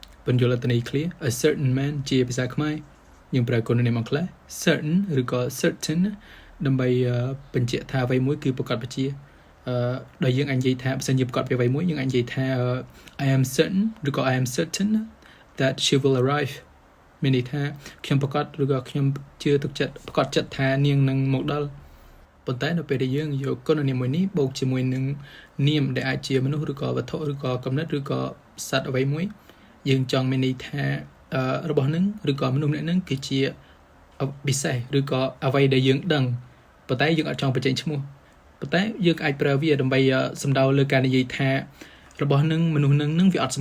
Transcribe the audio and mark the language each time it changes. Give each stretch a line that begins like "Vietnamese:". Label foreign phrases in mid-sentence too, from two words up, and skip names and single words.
Khmer: បញ្យលតនី
English: clear a certain man
Khmer: ជាភាសាខ្មែរយើងប្រើគុណនាមអង់គ្លេស certain ឬក៏ certain ដើម្បីបញ្ជាក់ថាអ្វីមួយគឺប្រកបជាដោយយើងអាចនិយាយថាបើសិនជាប្រកបពីអ្វីមួយយើងអាចនិយាយថា
English: I am certain
Khmer: ឬក៏
English: I am certain that she will arrive
Khmer: មានន័យថាខ្ញុំប្រកាសឬក៏ខ្ញុំជឿទុកចិត្តប្រកាសចិត្តថានាងនឹងមកដល់ប៉ុន្តែនៅពេលដែលយើងយកគុណនាមមួយនេះបូកជាមួយនឹង នាមដែលអាចជាមនុស្សឬក៏វត្ថុឬក៏កំណត់ឬក៏សត្វអ្វីមួយយើងចង់មានន័យថារបស់នឹងឬក៏មនុស្សម្នាក់នឹងគឺជាពិសេសឬក៏អ្វីដែលយើងដឹងប៉ុន្តែយើងអត់ចង់បញ្ចេញឈ្មោះប៉ុន្តែយើងអាចប្រើវាដើម្បីសំដៅលើការនិយាយថារបស់នឹងមនុស្សនឹងវាអត់សំ